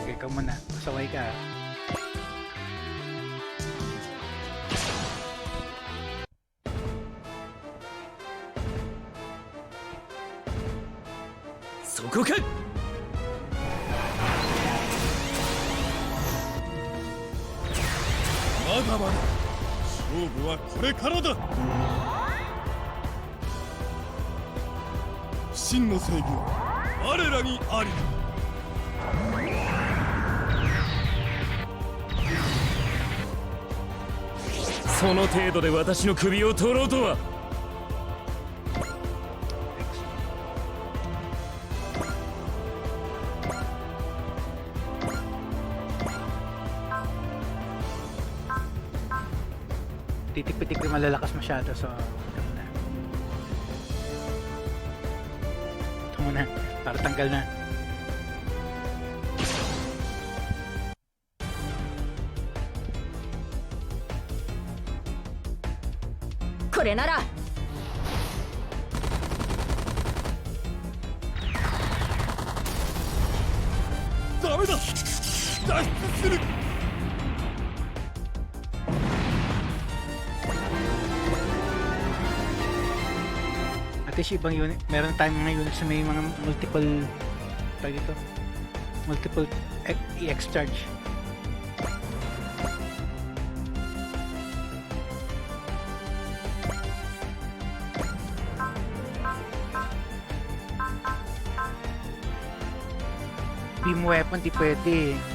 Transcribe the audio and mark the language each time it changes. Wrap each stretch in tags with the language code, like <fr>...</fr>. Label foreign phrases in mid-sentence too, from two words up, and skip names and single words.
<tl>muna. Pasaway ka. Sugod!</tl> <ja>まだまだ勝負はこれからだ。真の正義は我らにあり。その程度で私の首を取ろうとは。</ja> <tl>Titik-pitik yung malalakas masyado, so ito muna. Ito muna, para tanggal na.</tl> <ja>これなら! ダメだ。脱出する。</ja> <en>At least</en> <tl>ibang unit, meron tayong mga units na may mga multiple tawag dito,</tl> <en>multiple EX charge. Beam weapon</en> <tl>di pwede.</tl>